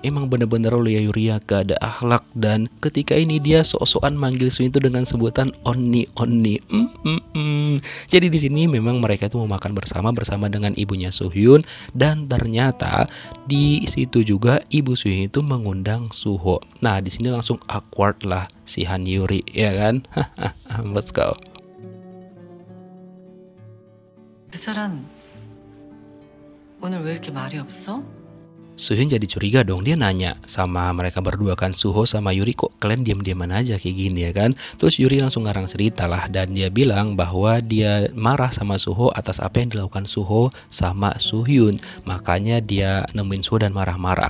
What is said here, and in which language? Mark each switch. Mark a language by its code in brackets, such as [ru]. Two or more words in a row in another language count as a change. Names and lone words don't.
[id] Emang bener-bener Lia Yuria gak ada akhlak, dan ketika ini dia sok-sokan manggil Soo-hyun itu dengan sebutan Onni. Jadi di sini memang mereka itu mau makan bersama dengan ibunya Soo-hyun, dan ternyata di situ juga ibu Soo-hyun itu mengundang Suho. Nah, di sini langsung awkward lah si Han Yuri ya kan. [en] Let's go. [ko] 그 사람 오늘 왜 이렇게 말이 없어? [id] Soo-hyun jadi curiga dong, dia nanya sama mereka berdua kan, Suho sama Yuri, kok kalian diam-diaman aja kayak gini ya kan. Terus Yuri langsung ngarang cerita lah dan dia bilang bahwa dia marah sama Suho atas apa yang dilakukan Suho sama Soo-hyun, makanya dia nemuin Suho dan marah-marah.